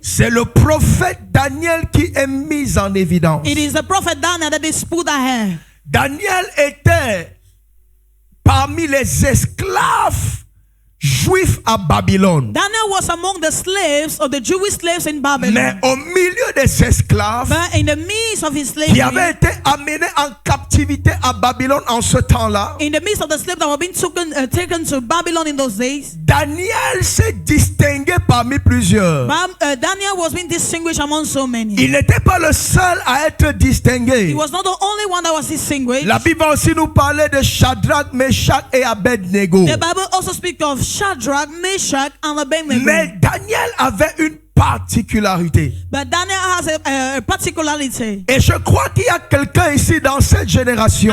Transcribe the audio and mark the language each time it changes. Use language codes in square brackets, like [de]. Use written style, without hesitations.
[fr] c'est le prophète Daniel qui est mis en évidence. [en] it is the prophet Daniel that is put ahead. [fr] Daniel était parmi les esclaves juifs à Babylone. [en] Daniel was among the slaves of the Jewish slaves in Babylon. [fr] Mais au milieu des esclaves [en] But in the midst of his [fr] qui [en] slavery, [fr] avaient été amenés en captivité à Babylone en ce temps-là, [en] in the midst of the slaves that were being taken to Babylon in those days, [fr] Daniel s'est distingué parmi plusieurs. [en] Daniel was being distinguished among so many. [fr] Il n'était pas le seul à être distingué. [en] He was not the only one that was distinguished. [fr] La Bible va aussi nous parler de Shadrach, Meshach et Abednego. [en] The Bible also speaks of Shadrach, Meshach, and Abednego. [fr] Mais Daniel avait une particularité. [en] But Daniel has a particularity. [fr] Et je crois qu'il y a quelqu'un ici dans cette génération.